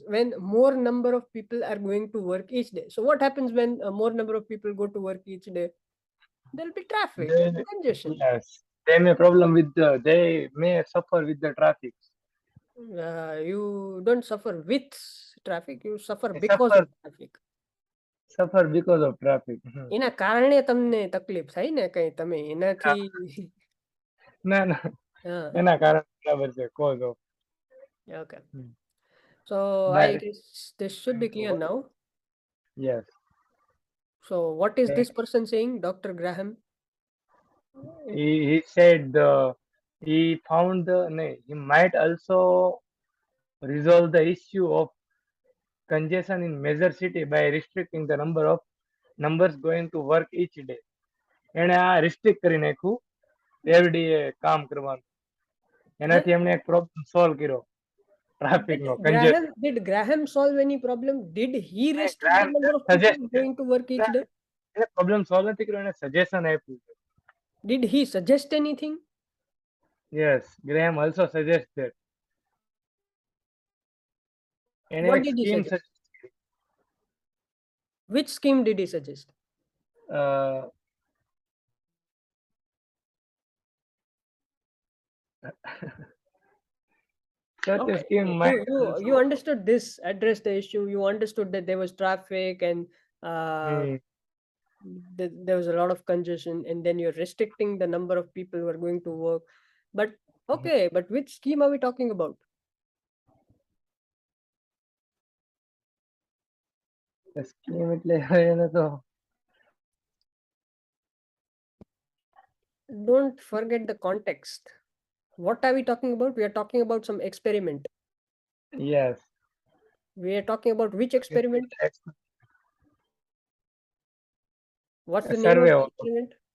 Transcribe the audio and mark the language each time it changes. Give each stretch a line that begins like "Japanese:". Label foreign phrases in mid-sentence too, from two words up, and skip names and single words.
English: When more number of people are going to work each day. So what happens when more number of people go to work each day? There'll be traffic, there'll be congestion. Yes, they may problem with they may suffer with the traffic. You don't suffer with traffic, you suffer They because of traffic. suffer because of traffic.
Gujarati: એના કારણે તમને તકલીફ થાય ને કઈ તમે એનાથી ના ના હા એના કારણે બરાબર છે
English: cause of. okay. So I guess this should be clear now. Yes. So what is this person saying, Dr. Graham? He said he found he might also resolve the issue of congestion in major city by restricting the number of numbers going to work each day.
Gujarati: એને આ રિસ્ટ્રિક્ટ કરી નાખ્યું
English: every day
Gujarati: કામ કરવાનું એનાથી એમણે એક
English: problem solve
Gujarati: કર્યો ટ્રાફિક નો
English: Graham, did Graham solve any problem? Did he restrict the number of people going to work each day?
Gujarati: એને
English: problem solve
Gujarati: નથી કર્યો એને સજેશન આપ્યું છે.
English: Did he suggest anything? Yes, Graham also suggests that. What did he suggest? Which scheme did he suggest? Okay. You understood this, addressed the issue, you understood that there was traffic and there was a lot of congestion, and then you're restricting the number of people who are going to work. But okay, but which scheme are we talking about?
Gujarati: સ્કીમ એટલે એને તો
English: don't forget the context. What are we talking about? We are talking about some experiment. Yes. We are talking about which experiment? What's the name of the experiment?